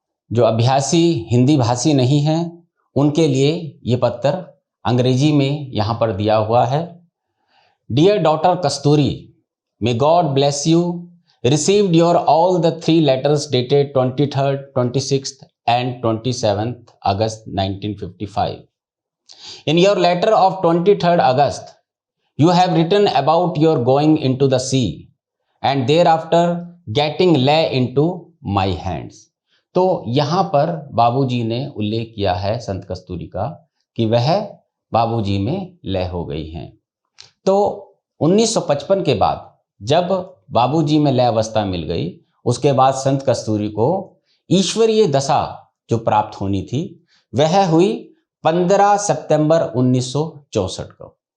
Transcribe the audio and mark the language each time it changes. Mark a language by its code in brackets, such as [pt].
[hi] जो अभ्यासी हिंदी भाषी नहीं हैं उनके लिए ये पत्र अंग्रेजी में यहाँ पर दिया हुआ है। [en] Dear daughter Kasturi, may God bless you, received your all the 3 letters dated 23rd, 26th and 27th August 1955. In your letter of 23rd August, you have written about your going into the sea and thereafter getting lay into my hands. [hi] तो यहाँ पर बाबूजी ने उल्लेख किया है संत कस्तूरी का कि वह बाबूजी में लय हो गई हैं। तो 1955 के बाद जब बाबूजी में लय अवस्था मिल गई, उसके बाद संत कस्तूरी को ईश्वरीय दशा जो प्राप्त होनी थी वह हुई 15 सितंबर 1964 को।